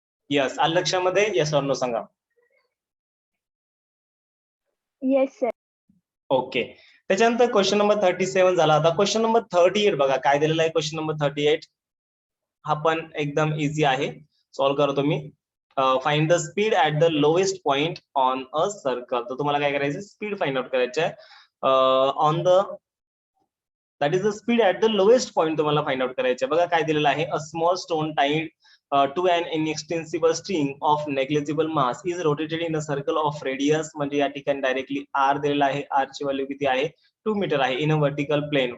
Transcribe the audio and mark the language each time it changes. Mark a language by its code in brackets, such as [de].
[mr] Yes, आलं लक्षामध्ये, yes or no सांगा. [en] Yes sir. [mr] ओके, त्याच्यानंतर क्वेश्चन नंबर 37 झाला. आता क्वेश्चन नंबर 38 बघा काय दिलेला आहे. क्वेश्चन नंबर 38 हा पण एकदम इझी आहे, सॉल्व्ह करतो मी. [en] Find the speed at the lowest point on a circle. [mr] तर तुम्हाला काय करायचं, स्पीड फाइंड आउट करायचं आहे on the, [en] that is the speed at the lowest point [mr] तुम्हाला फाइंड आउट करायचं आहे. बघा काय दिलेलं आहे, [en] A small stone tied to an inextensible string of negligible mass is rotated in a circle of radius. [mr] म्हणजे या ठिकाणी डायरेक्टली आर दिलेला आहे, आर ची व्हॅल्यू किती आहे, 2 मीटर आहे, [en] In a vertical plane.